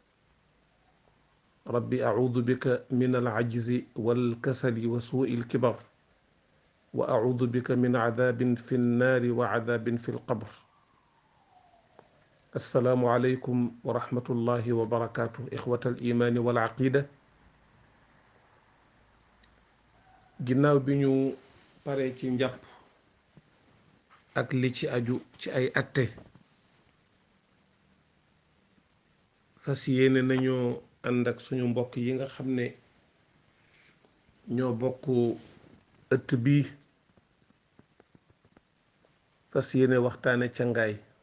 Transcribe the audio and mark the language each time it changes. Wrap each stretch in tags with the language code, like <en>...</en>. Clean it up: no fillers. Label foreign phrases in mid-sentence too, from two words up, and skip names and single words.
<ar>ربي أعوذ بك من العجز والكسل وسوء الكبر، وأعوذ بك من عذاب في النار وعذاب في القبر. السلام عليكم ورحمة الله وبركاته. إخوة الإيمان والعقيدة،</ar> <wo>ginnaaw bi ñu paree ci njàpp ak li ci aju ci ay atte, fas yéene nañoo ànd ak suñu mbokk yi nga xam ne ñoo bokk ëtt bi, fas yéene waxtaane cangaay.</wo>